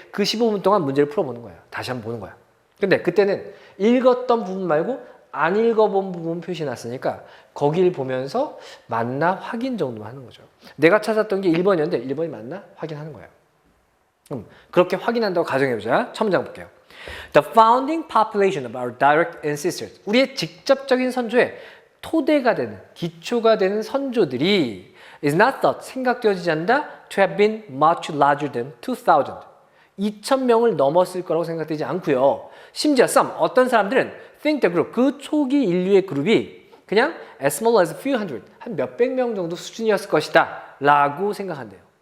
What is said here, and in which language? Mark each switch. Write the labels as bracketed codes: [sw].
[ko] 그 15분 동안 문제를 풀어보는 거야. 다시 한번 보는 거야. 근데 그때는 읽었던 부분 말고 안 읽어본 부분 표시해놨으니까 거길 보면서 맞나 확인 정도만 하는 거죠. 내가 찾았던 게 1번이었는데 1번이 맞나 확인하는 거예요. 그렇게 확인한다고 가정해보자. 첫 문장 볼게요. [en] The founding population of our direct ancestors. [ko] 우리의 직접적인 선조의 토대가 되는, 기초가 되는 선조들이 [en] is not thought, [ko] 생각되어지지 않는다 [en] to have been much larger than 2000. [ko] 2000명을 넘었을 거라고 생각되지 않고요. 심지어 some, 어떤 사람들은 [en] think the group, [ko] 그 초기 인류의 그룹이 그냥 [en] as small as a few hundred, [ko] 한 몇백 명 정도 수준이었을 것이다 라고 생각한대요.